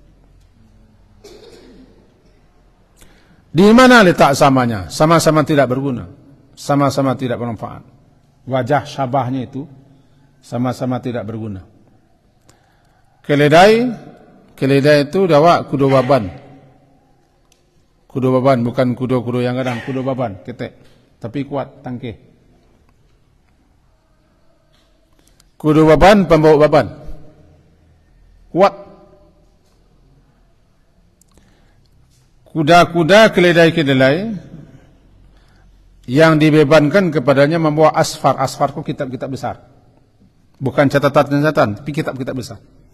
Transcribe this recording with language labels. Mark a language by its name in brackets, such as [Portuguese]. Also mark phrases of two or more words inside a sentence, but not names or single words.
[Indonesian] Di mana letak samanya? Sama-sama tidak berguna, sama-sama tidak bermanfaat. Wajah syabahnya itu sama-sama tidak berguna. [Minangkabau] Keledai itu dawa kudo baban. Kudo baban, bukan kudo-kudo yang kadang, kudo baban, ketek, tapi kuat, tangkeh. Kudo baban, pembawa baban, kuat. [Indonesian] Kuda-kuda, keledai-keledai yang dibebankan kepadanya membawa asfar. Asfar itu kitab-kitab besar, bukan catatan-catatan, tapi kitab-kitab besar.